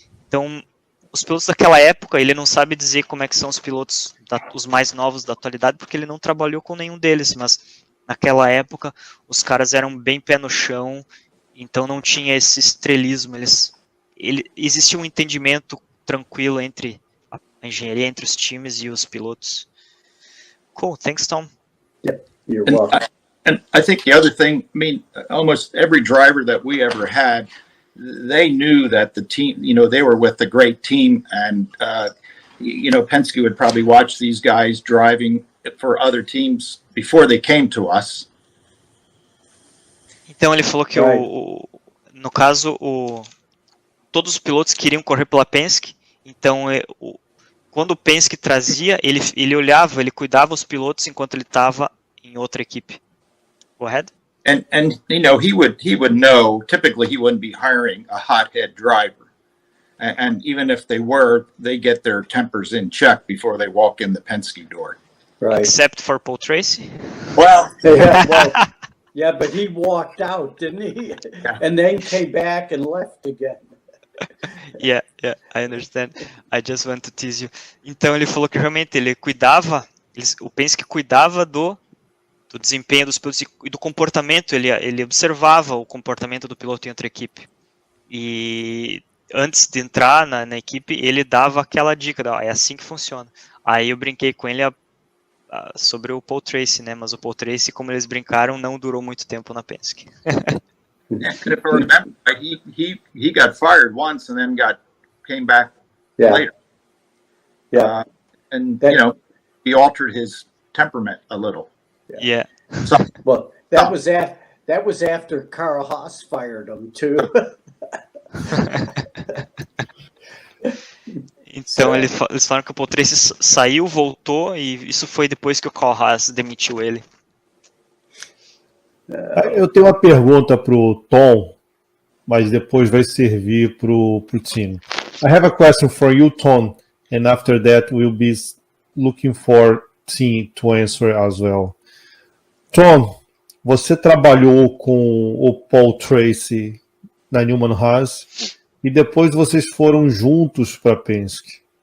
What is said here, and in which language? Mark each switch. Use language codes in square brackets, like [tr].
[pt] Então, os pilotos daquela época, ele não sabe dizer como é que são os pilotos, os mais novos da atualidade, porque ele não trabalhou com nenhum deles, mas naquela época os caras eram bem pé no chão, então não tinha esse estrelismo, existia um entendimento tranquilo entre a engenharia, entre os times e os pilotos. [en] Cool, thanks, Tom. Yep, you're welcome. And I think the other thing, I mean, almost every driver that we ever had, they knew that the team, they were with a great team, and, Penske would probably watch these guys driving for other teams before they came to us. [pt] Então ele falou que, no caso, todos os pilotos queriam correr pela Penske, então quando o Penske trazia, ele olhava, ele cuidava os pilotos enquanto ele estava em outra equipe. [en] Go ahead. And he would know, typically he wouldn't be hiring a hothead driver. And even if they were, they get their tempers in check before they walk in the Penske door. Right. Except for Paul Tracy. Well, yeah, but he walked out, didn't he? Yeah. And then came back and left again. Yeah, I understand. I just want to tease you. [pt] Então ele falou que realmente ele cuidava, o Penske cuidava do desempenho dos pilotos e do comportamento, ele observava o comportamento do piloto em outra equipe. E antes de entrar na equipe, ele dava aquela dica, é assim que funciona. Aí eu brinquei com ele sobre o Paul Tracy, né? Mas o Paul Tracy, como eles brincaram, não durou muito tempo na Penske. [en] And if I remember, he got fired once and then came back later. Yeah. And he altered his temperament a little. Yeah. So, well, that was after Carl Haas fired him too. [pt] Então eles falaram que o Paul Tracy saiu, voltou, e isso foi depois que o Carl Haas demitiu ele. Eu tenho uma pergunta para o Tom, mas depois vai servir para o Tim. [en] I have a question for you, Tom, and after that we'll be looking for Tim to answer as well. [pt] Tom, você trabalhou com o Paul Tracy na Newman Haas e depois vocês foram juntos para a Penske.